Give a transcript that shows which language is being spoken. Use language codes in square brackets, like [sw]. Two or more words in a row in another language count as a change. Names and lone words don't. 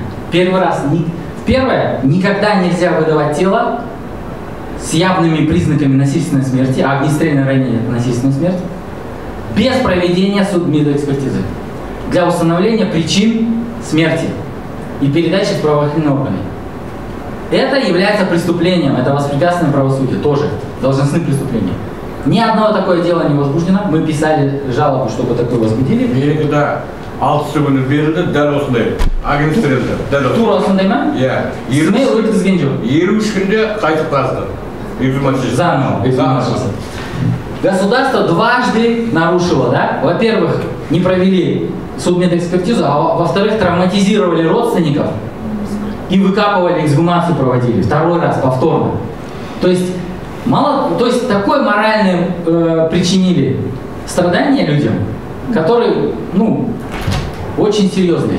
[ru] Первое, никогда нельзя выдавать тело с явными признаками насильственной смерти, а огнестрельное ранение – это насильственная смерть, без проведения судмедэкспертизы для установления причин смерти и передачи в правоохранительные органы. Это является преступлением, это воспрепятственное правосудие, тоже должностным преступлением. Ни одно такое дело не возбуждено, мы писали жалобу, чтобы такое возбудили. [kk] Тура осындай ма? Смей өткізген жоқ. 23 күнде қайтып қазды. [ru] Заново. Государство дважды нарушило, да? Во-первых, не провели судмедэкспертизу, а во-вторых, травматизировали родственников и выкапывали, эксгумацию проводили. 2-й раз, повторно. То есть, такое моральное причинили страдания людям, которые, очень серьезные.